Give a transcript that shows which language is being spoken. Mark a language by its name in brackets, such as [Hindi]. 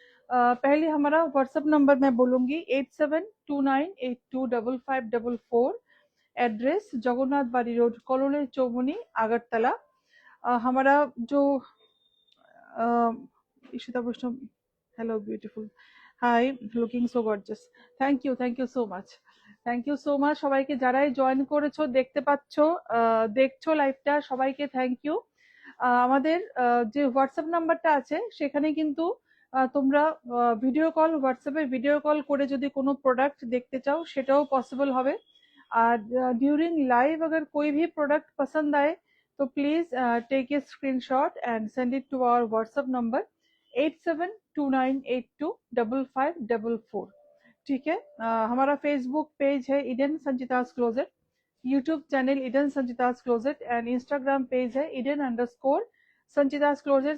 [Hindi] पहले हमारा WhatsApp number मैं बोलूंगी 8729825544। एड्रेस जगन्नाथ बाड़ी रोड, कलोनी चौमुनी, आगरतला। हमारा जो इशिता वैष्णव, [English] Hello beautiful, hi, looking so gorgeous. Thank you so much, [Bangla] thank you so much সবাইকে যারাই জয়েন করেছো, দেখতে পাচ্ছো, দেখছো লাইভটা, সবাইকে থ্যাংক ইউ। আমাদের যে হোয়াটসঅ্যাপ নাম্বারটা আছে সেখানে কিন্তু তোমরা ভিডিও কল, হোয়াটসঅ্যাপে ভিডিও কল করে যদি কোনো প্রোডাক্ট দেখতে চাও সেটাও পসিবল হবে। [Hindi] আর ड्यूरिंग लाइव अगर कोई भी प्रोडक्ट पसंद आए तो [English] please take a screenshot and send it to our WhatsApp number [Hindi] 8729825544। ठीक है। हमारा फेसबुक पेज है Eden संचिता's closet, YouTube channel Eden संचिता's closet and Instagram page है इडन_ संचिता's क्लोजेट।